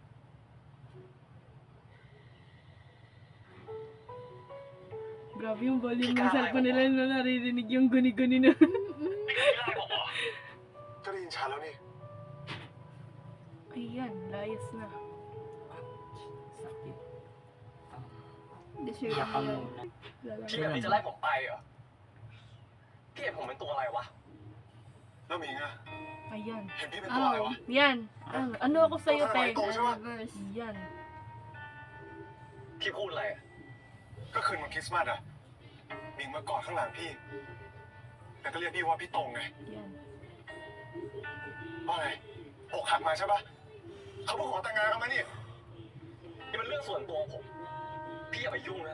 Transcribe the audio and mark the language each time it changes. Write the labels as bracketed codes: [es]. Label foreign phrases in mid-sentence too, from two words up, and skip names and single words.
[tl] Grabe yung volume ng cellphone nila na naririnig yung guni-guni na. [th] นี่คือพี่ไล่ผมเหรอ ก็ได้ยินชัดแล้วนี่ [tl] Ayan, layas na. Sakit. Deserve Iyak ka niya. muna. [th] พี่แบบนี้จะไล่ผมไปเหรอ พี่เห็นผมเป็นตัวอะไรวะ แล้วหมิงอ่ะ [tl] Ayan. [th] เห็นพี่เป็นตัวอะไรวะ [tl] Yan. Ano ako sa'yo, te? Reverse. Yan. [th] พี่พูดอะไรอะ ก็คืนวันคริสต์มาสอ่ะหมิงมากอดข้างหลังพี่ แล้วก็เรียกพี่ว่าพี่ตรงไง [tl] Yan. [th] ว่าไงอกหักมาใช่ปะเขาเพิ่งขอแต่งงานกันมานี่ นี่มันเรื่องส่วนตัวผม พี่อย่าไปยุ่งนะ